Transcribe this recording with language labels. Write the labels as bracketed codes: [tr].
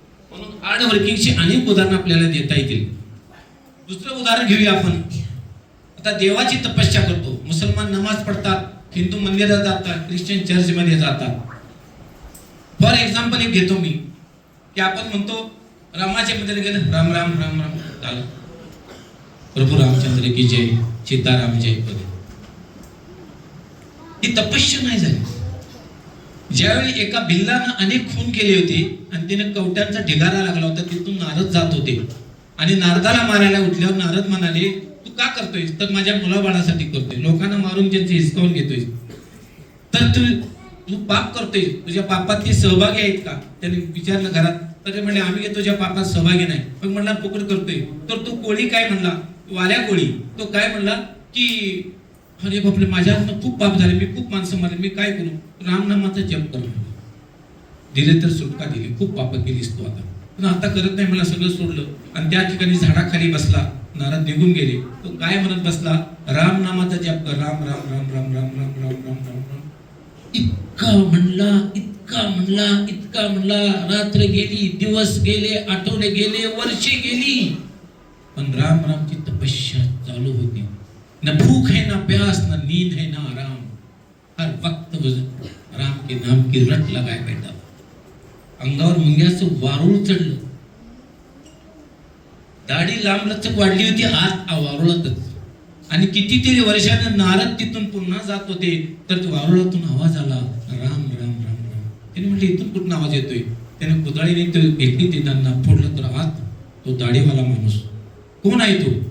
[mr] म्हणून हार्ड वर्किंगची अनेक उदाहरणं आपल्याला देता येतील. दुसरं उदाहरण घेऊया आपण. आता देवाची तपस्या करतो. मुसलमान नमाज पडतात, हिंदू मंदिरात जातात, ख्रिश्चन चर्च मध्ये जातात. [en] for example [mr] एक घेतो मी की आपण म्हणतो रामाच्या मध्ये गेलं राम राम राम राम झालं. प्रभू रामचंद्र की जय, सीताराम जय. ही तपस्या नाही झाली. ज्यावेळी एका भिल्लानं अनेक खून केले होते आणि त्याने कवट्यांचा ढिगारा लागला होता, तिथून नारद जात होते आणि नारदाला मारायला उठल्यावर नारद म्हणाले तू का करतोय. तर माझ्या मुलाबाळासाठी करतोय. लोकांना मारून त्यांचे हिसकावून घेतोय. तर तू पाप करतोय, तुझ्या पापात ते सहभागी आहेत का. त्याने विचारलं घरात. तर म्हणले आम्ही तुझ्या पापात सहभागी नाही. मग म्हणला पुकड करतोय. तर तो कोळी काय म्हणला, वाल्या कोळी, तो काय म्हणला की अरे बापरे माझ्या हातनं खूप पाप झाले, मी खूप माणसं मारले, मी काय करू. रामनामाचा जप करू. दिले तर सुटका दिली. खूप पाप केलीस तू आता, पण आता करत नाही, मला सगळं सोडलं. आणि त्या ठिकाणी झाडाखाली बसला. नारद निघून गेले. तो काय म्हणत बसला, राम नामाचा जप कर. राम राम राम राम राम राम राम राम राम राम. इतका म्हणला, इतका म्हणला, इतका म्हणला. रात्र गेली, दिवस गेले, आठवडे गेले, वर्षे गेली, पण राम रामची तपस्या चालू होती. [hi] न भूख है ना प्यास, न नींद है ना आराम. हर वक्त राम के नाम की रट लगाए बैठा. [mr] अंगावर मुंग्याचं वारूळ चढलं. दाढी लांब लचक वाढली होती आत वारुळातच. आणि कितीतरी वर्षानं नारद तिथून पुन्हा जात होते तर वारुळातून आवाज आला, राम राम राम राम. त्याने म्हटलं इथून कुठून आवाज येतोय. त्याने कुदळीने घेतली ते त्यांना फोडलं तर आत तो दाढीवाला माणूस. कोण आहे तो.